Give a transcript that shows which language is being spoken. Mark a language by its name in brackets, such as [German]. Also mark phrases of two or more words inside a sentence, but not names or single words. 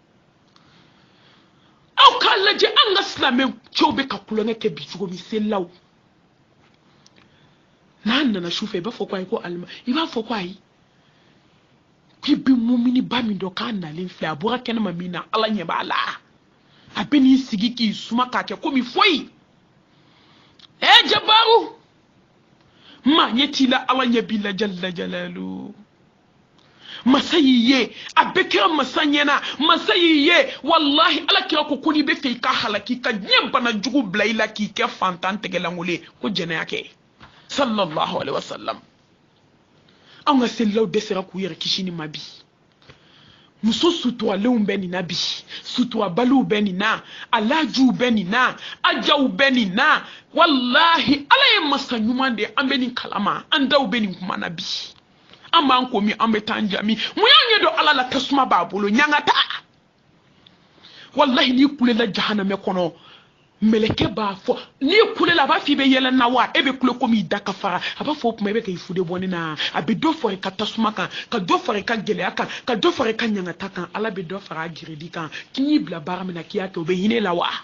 [Bambara] aw k'a lajɛ an ka silamɛ cɛw bɛ ka kulonkɛ kɛ bi cogo min selilaw n'a nana sufɛ i b'a fɔ ko ayi ko alima i b'a fɔ ko ayi k'i bɛ mumini ba min dɔn k'a nalen filɛ a bɔra kɛnɛma min na ala ɲɛ b'a la a bɛ n'i sigi k'i suma k'a kɛ komi foyi jabaru maa ɲɛ t'i la ala ɲɛ b'i la jalla jalalu masa y'i ye a bɛ kɛra masa ɲɛna masa y'i ye wallahi ala kira ko n'i bɛ fɛ i ka halaki ka diɲɛ bana jugu bila i la k'i kɛ fantan tɛgɛlankolon ye ko jɛnɛya kɛ [Arabic] صلى الله عليه وسلم [Bambara] an ka selilaw dɛsɛra k'u yɛrɛ kisi ni ma bi muso suturalew bɛ nin na bi suturabaliw bɛ nin na alajuw bɛ nin na ajaw bɛ nin na wallahi ala ye masa ɲuman de an bɛ nin kalama an daw bɛ nin kuma na bi an b'an ko min an bɛ taa an jami mun y'an ɲɛ don ala la tasuma b'a bolo ɲangata wallahi n'i kulela jahanamɛ kɔnɔ meleke b'a fɔ n'i kulela a b'a fɔ i bɛ yɛlɛ na wa e bɛ kule komi i da ka fara a b'a fɔ o tuma i bɛ ka i fude bɔ ne na a bɛ dɔ fara i ka tasuma kan ka dɔ fara i ka gɛlɛya kan ka dɔ fara i ka ɲangata kan ala bɛ dɔ fara a giridi kan k'i y'i bila baara min na k'i y'a kɛ o bɛ hinɛ la wa